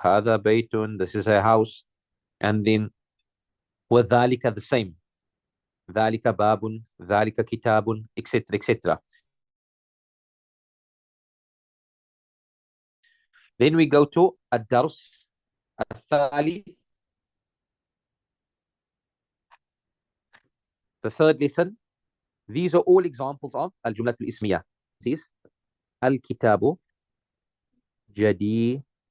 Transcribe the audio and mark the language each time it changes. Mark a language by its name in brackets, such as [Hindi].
[Arabic] هذا بيت, [English] this is a house. And then [Arabic] وذلك [English] the same. [Arabic] ذلك باب, ذلك كتاب, etc. [English] etc. Then we go to [Arabic] الدرس الثالث, [English] the third lesson. These are all examples of [Arabic] الجملة الإسمية. [English] This is [Arabic] الكتاب جديد.